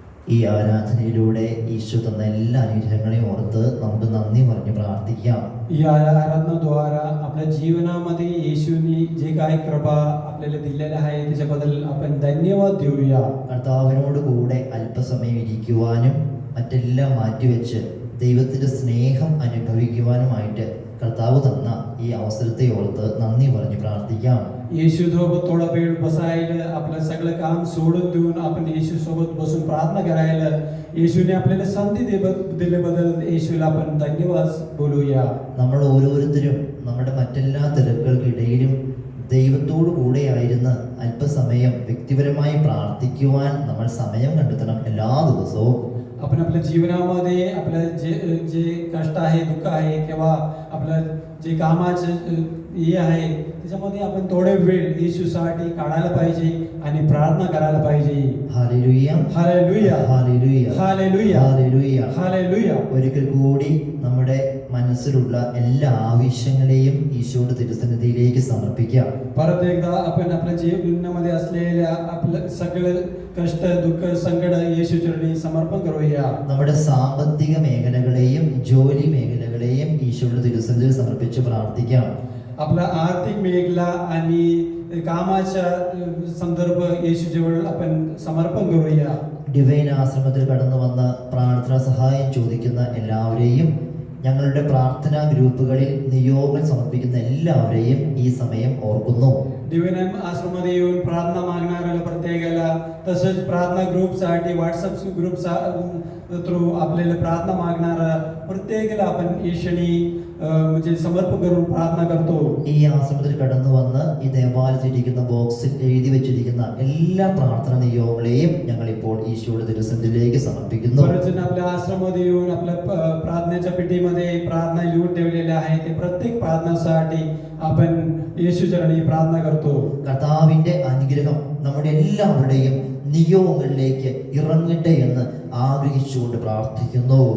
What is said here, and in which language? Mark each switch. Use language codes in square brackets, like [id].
[ml] ഈ ആരാധനയിലൂടെ ഈശോ തന്ന എല്ലാ അനുഗ്രഹങ്ങളെയും ഓർത്ത് നമുക്ക് നന്ദി പറഞ്ഞ് പ്രാർത്ഥിക്കാം. [mr] या आराधनाद्वारा आपल्या जीवनामध्ये येशूनी जे काय कृपा आपल्याला दिलेल्या आहे त्याच्याबद्दल आपण धन्यवाद देऊया. [ml] കർത്താവിനോട് കൂടെ അല്പസമയം ഇരിക്കുവാനും മറ്റെല്ലാം മാറ്റിവെച്ച് ദൈവത്തിന്റെ സ്നേഹം അനുഭവിക്കുവാനുമായിട്ട് കർത്താവ് തന്ന ഈ അവസരത്തെ ഓർത്ത് നന്ദി പറഞ്ഞ് പ്രാർത്ഥിക്കാം. [mr] येशू सोबत थोडा वेळ बसायला, आपलं सगळं काम सोडून देऊन आपण येशू सोबत बसून प्रार्थना करायला येशूने आपल्याला संधी दिल्याबद्दल येशूला आपण धन्यवाद बोलूया. [ml] നമ്മൾ ഓരോരുത്തരും നമ്മുടെ മറ്റെല്ലാ തിരക്കുകൾക്കിടയിലും ദൈവത്തോടു കൂടെയായിരുന്ന് അല്പസമയം വ്യക്തിപരമായി പ്രാർത്ഥിക്കുവാൻ നമ്മൾ സമയം കണ്ടെത്തണം എല്ലാ ദിവസവും. [mr] आपण आपल्या जीवनामध्ये आपलं जे जे कष्ट आहे, दुःख आहे किंवा आपलं जे कामाचं हे आहे त्याच्यामध्ये आपण थोडे वेळ येशूसाठी काढायला पाहिजे आणि प्रार्थना करायला पाहिजे. Hallelujah, hallelujah, hallelujah, hallelujah, hallelujah, hallelujah. [ml] ഒരിക്കൽ കൂടി നമ്മുടെ മനസ്സിലുള്ള എല്ലാ ആവശ്യങ്ങളെയും ഈശോയുടെ തിരുസന്നിധിയിലേക്ക് സമർപ്പിക്കാം. [mr] परत एकदा आपण आपल्या जीवनामध्ये असलेल्या आपलं सगळं कष्ट, दुःख, संकट येशूचरणी समर्पण करूया. [ml] നമ്മുടെ സാമ്പത്തിക മേഖലകളെയും ജോലി മേഖലകളെയും ഈശോയുടെ തിരുസന്നിധിയിൽ സമർപ്പിച്ച് പ്രാർത്ഥിക്കാം. [mr] आपला आर्थिक मेघला आणि कामाच्या संदर्भ येशूजवळ आपण समर्पण करूया. [ml] ഡിവൈൻ ആശ്രമത്തിൽ കടന്നു വന്ന പ്രാർത്ഥനാ സഹായം ചോദിക്കുന്ന എല്ലാവരെയും, ഞങ്ങളുടെ പ്രാർത്ഥനാ ഗ്രൂപ്പുകളിൽ നിയോഗങ്ങൾ സമർപ്പിക്കുന്ന എല്ലാവരെയും ഈ സമയം ഓർക്കുന്നു. [mr] डिव्हाइन आश्रममध्ये येऊन प्रार्थना मागणाऱ्याला प्रत्येकाला, तसंच प्रार्थना ग्रुपसाठी व्हॉट्सअप ग्रुप थ्रू आपल्याला प्रार्थना मागणारा प्रत्येकाला आपण येशूनी म्हणजे समर्पण करून प्रार्थना करतो. [ml] ഈ ആശ്രമത്തിൽ കടന്നു വന്ന് ഈ ദേവാലയത്തിലിരിക്കുന്ന ബോക്സിൽ എഴുതി വെച്ചിരിക്കുന്ന എല്ലാ പ്രാർത്ഥന നിയോഗങ്ങളെയും ഞങ്ങൾ ഇപ്പോൾ ഈശോയുടെ തിരുസന്നിധിയിലേക്ക് സമർപ്പിക്കുന്നു. [mr] बरेच जण आपल्या आश्रमामध्ये येऊन आपल्या प्रार्थनेच्या पेटीमध्ये प्रार्थना लिहून ठेवलेल्या आहेत. ते प्रत्येक प्रार्थनासाठी आपण येशूचरणी प्रार्थना करतो. [ml] കർത്താവിന്റെ അനുഗ്രഹം നമ്മുടെ എല്ലാവരുടെയും നിയോഗങ്ങളിലേക്ക് ഇറങ്ങട്ടെ എന്ന് ആഗ്രഹിച്ചുകൊണ്ട് പ്രാർത്ഥിക്കുന്നു.